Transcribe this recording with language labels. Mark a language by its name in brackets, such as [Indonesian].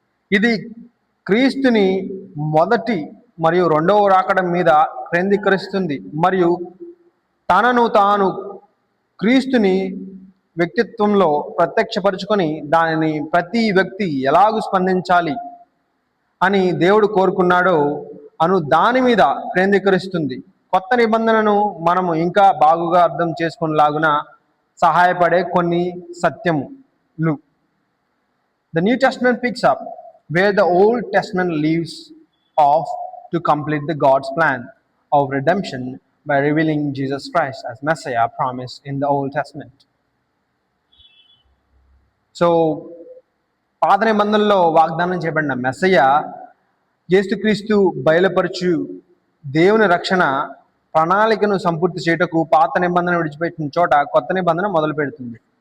[Telugu] ఇది క్రీస్తుని మొదటి మరియు రెండవ రాకడ మీద కేంద్రీకరిస్తుంది మరియు తనను తాను క్రీస్తుని వ్యక్తిత్వంలో ప్రత్యక్షపరుచుకొని దానిని ప్రతి వ్యక్తి ఎలాగూ స్పందించాలి అని దేవుడు కోరుకున్నాడో అను దాని మీద కేంద్రీకరిస్తుంది. కొత్త నిబంధనను మనము ఇంకా బాగుగా అర్థం చేసుకునేలాగున సహాయపడే కొన్ని సత్యములు. [English] The New Testament picks up where the Old Testament leaves off to complete the God's plan of redemption by revealing Jesus Christ as Messiah promised in the Old Testament. [Telugu] So పాత నిబంధనలో వాగ్దానం చేయబడిన మెస్సయ్య యేసుక్రీస్తు బయలుపరచు దేవుని రక్షణ ప్రణాళికను సంపూర్తి చేయుటకు పాత నిబంధన విడిచిపెట్టిన చోట కొత్త నిబంధన మొదలు పెడుతుంది.